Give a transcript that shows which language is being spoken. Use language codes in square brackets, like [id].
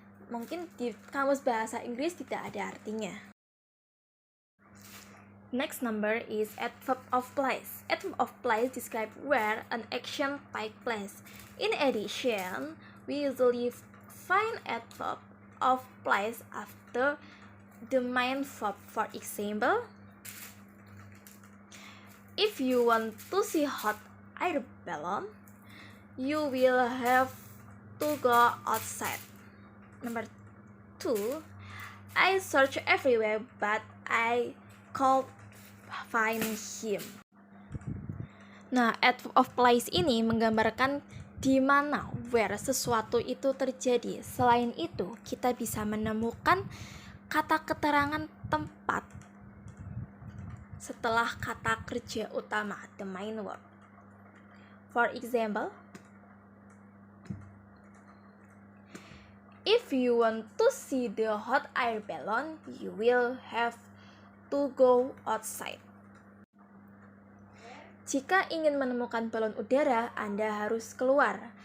[id] Mungkin di kamus bahasa Inggris tidak ada artinya. [en] Next number is adverb of place. Adverb of place describe where an action take place. In addition, we usually find adverb of place after the main verb. For example, if you want to see hot air balloon, you will have to go outside. Number 2, I searched everywhere but I can't find him. [id] Nah, adverb of place ini menggambarkan di mana where sesuatu itu terjadi. Selain itu, kita bisa menemukan kata keterangan tempat setelah kata kerja utama, [en] the main word. For example, if you want to see the hot air balloon, you will have to go outside. [id] Jika ingin menemukan balon udara, Anda harus keluar.